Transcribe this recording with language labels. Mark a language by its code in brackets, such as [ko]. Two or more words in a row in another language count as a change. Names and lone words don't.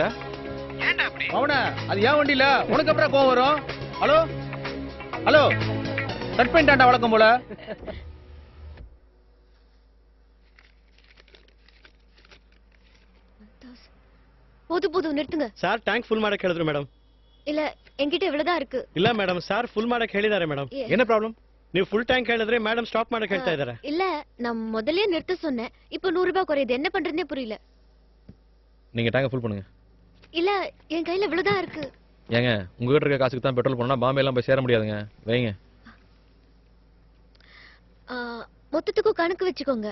[ta] அவன அது ஏன் வண்டியில உனக்கு அப்புறம் கோவம் வரும்? ஹலோ ஹலோ, கட் பண்ணிட்டான்டா வழக்கம் போல. போதும் நிறுத்துங்க. [kn] சார் [en] tank full [kn] ಮಾಡಕ್ಕೆ ಹೇಳಿದ್ರು ಮೇಡಮ್. [ta] இல்ல என்கிட்ட இவ்வளவுதான் இருக்கு. [kn] ಇಲ್ಲ ಮೇಡಮ್, ಸಾರ್ ಫುಲ್ ಮಾಡಕ್ಕೆ ಹೇಳಿದ್ದಾರೆ ಮೇಡಮ್. [ta] என்ன ப்ராப்ளம்? [kn] ನೀವು [en] full tank [kn] ಹೇಳಿದ್ರೆ ಮೇಡಮ್ ಸ್ಟಾಪ್ ಮಾಡಕ್ಕೆ ಹೇಳ್ತಾ ಇದ್ದಾರೆ. [ta] இல்ல நான் முதல்லயே நிறுத்த சொன்னேன். இப்போ 100 ரூபாய் குறையுது. என்ன பண்றதுனே புரியல. நீங்க [en] tank full [ta] பண்ணுங்க. இல்ல என் கையில இவ்வளவுதான் இருக்கு. ஏங்க உங்ககிட்ட இருக்க காசுக்கு தான் பெட்ரோல் போனா பாம்பே எல்லாம் போய் சேர முடியாதுங்க. வைங்க. மொத்தத்துக்கும் கணக்கு வச்சுக்கோங்க.